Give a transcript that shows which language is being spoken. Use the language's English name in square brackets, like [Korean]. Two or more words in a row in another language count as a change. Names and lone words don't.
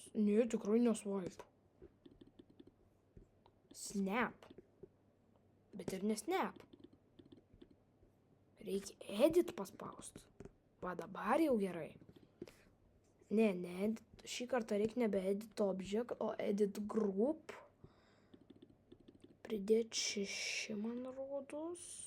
[Lithuanian] Ne, tikrai neswipe. Snap. Bet ir nesnap. Reikia edit paspaust. Va dabar jau gerai. Ne, šį kartą reikia nebe [English] edit object, [Lithuanian] o [English] edit group. [Lithuanian] Pridėti 6, man rodos.